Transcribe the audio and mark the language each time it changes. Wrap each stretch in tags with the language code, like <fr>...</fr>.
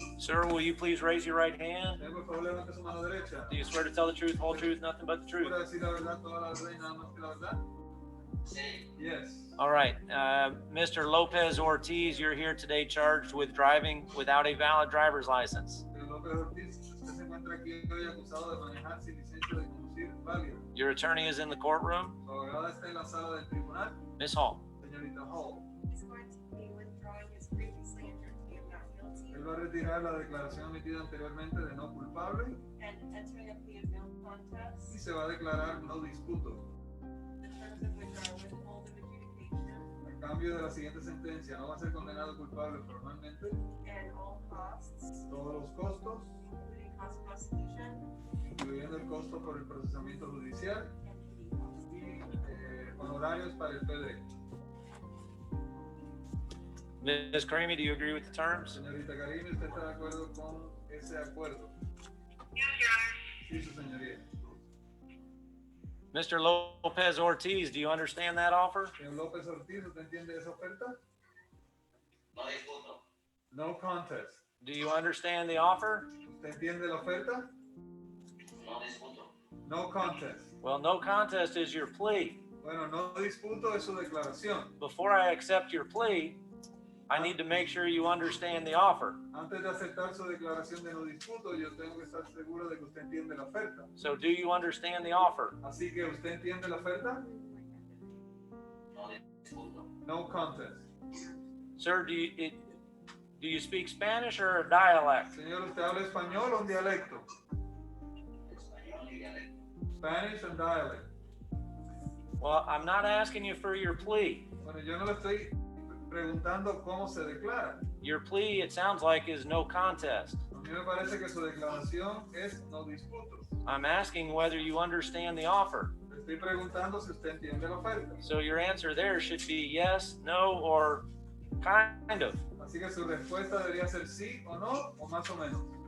<en>Sir, will you please raise your right hand?</en> <es>Por favor, levante su mano derecha.</es> <en>Do you swear to tell the truth, whole truth, nothing but the truth?</en> <es>¿Jura decir la verdad, toda la verdad y nada más que la verdad?</es> <en>Yes. All right, Mr. Lopez Ortiz, you're here today charged with driving without a valid driver's license.</en> <es>Lopez Ortiz, usted se encuentra aquí hoy acusado de manejar sin licencia de conducir válida.</es> <en>Your attorney is in the courtroom.</en> <es>Su abogada está en la sala del tribunal.</es> <en>Ms. Hall.</en> <es>Señorita Hall.</es> <en>He's going to be withdrawing his previously entered plea of not guilty</en> <es>Él va a retirar la declaración emitida anteriormente de no culpable</es> <en>and entering a plea of no</en> <es>y</es> <en>contest,</en> <es>se va a declarar no disputo.</es> <en>the terms of which are withhold of adjudication</en> <es>A cambio de la siguiente sentencia, no va a ser condenado culpable formalmente.</es> <en>and all costs,</en> <es>Todos los costos,</es> <en>including cost of prosecution</en> <es>incluyendo el costo por el procesamiento judicial</es> <en>and PD costs.</en> <es>y honorarios para el PD.</es> <en>Ms. Karimi, do you agree with the terms?</en> <es>Señorita Karimi, ¿usted está de acuerdo con ese acuerdo?</es> <en>Yes, Your Honor.</en> <es>Sí, su señoría.</es> <en>Mr. Lopez Ortiz, do you understand that offer?</en> <es>Señor López Ortiz, ¿usted entiende esa oferta? No disputo.</es> <en>No contest. Do you understand the offer?</en> <es>¿Usted entiende la oferta? No disputo.</es> <en>No contest. Well, no contest is your plea.</en> <es>Bueno, no disputo es su declaración.</es> <en>Before I accept your plea, I need to make sure you understand the offer.</en> <es>Antes de aceptar su declaración de no disputo, yo tengo que estar seguro de que usted entiende la oferta.</es> <en>So do you understand the offer?</en> <es>Así que, ¿usted entiende la oferta? No disputo.</es> <en>No contest. Sir, do you speak Spanish or a dialect?</en> <es>Señor, ¿usted habla español o un dialecto? Español y dialecto.</es> <en>Spanish and dialect. Well, I'm not asking you for your plea.</en> <es>Bueno, yo no le estoy preguntando cómo se declara.</es> <en>Your plea, it sounds like, is no contest.</en> <es>A mí me parece que su declaración es no disputo.</es> <en>I'm asking whether you understand the offer.</en> <es>Le estoy preguntando si usted entiende la oferta.</es> <en>So your answer there should be yes, no, or kind of.</en> <es>Así que su respuesta debería ser sí o no, o más o menos.</es>